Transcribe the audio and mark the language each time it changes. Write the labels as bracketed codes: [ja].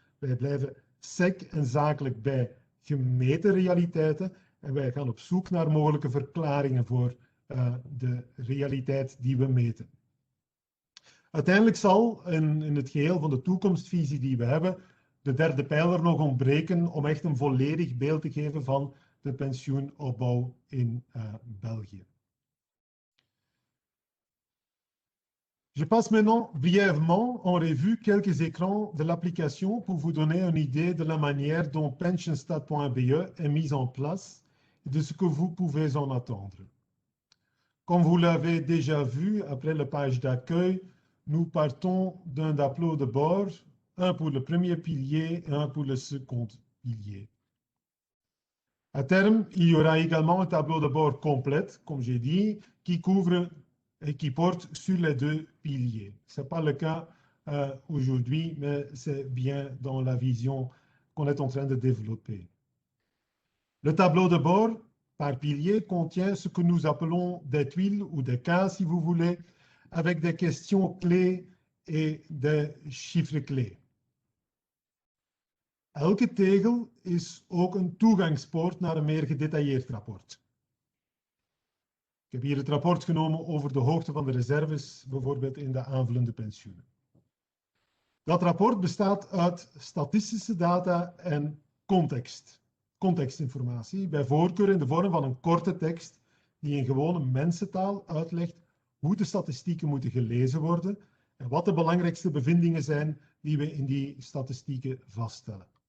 [nl] Wij blijven sec en zakelijk bij gemeten realiteiten en wij gaan op zoek naar mogelijke verklaringen voor de realiteit die we meten. Uiteindelijk zal in het geheel van de toekomstvisie die we hebben, de derde pijler nog ontbreken om echt een volledig beeld te geven van de pensioenopbouw in België. [fr] Je passe maintenant brièvement en revue quelques écrans de l'application pour vous donner une idée de la manière dont pensionstad.be est mise en place et de ce que vous pouvez en attendre. Comme vous l'avez déjà vu, après la page d'accueil, nous partons d'un tableau de bord, un pour le premier pilier et un pour le second pilier. À terme, il y aura également un tableau de bord complète, comme j'ai dit, qui couvre et qui porte sur les deux piliers. Ce n'est pas le cas aujourd'hui, mais c'est bien dans la vision qu'on est en train de développer. Le tableau de bord par pilier contient ce que nous appelons des tuiles ou des cases, si vous voulez, avec des questions clés et des chiffres clés. [nl] Elke tegel is ook een toegangspoort naar een meer gedetailleerd rapport. Ik heb hier het rapport genomen over de hoogte van de reserves, bijvoorbeeld in de aanvullende pensioenen. Dat rapport bestaat uit statistische data en contextinformatie, bij voorkeur in de vorm van een korte tekst die in gewone mensentaal uitlegt hoe de statistieken moeten gelezen worden en wat de belangrijkste bevindingen zijn die we in die statistieken vaststellen.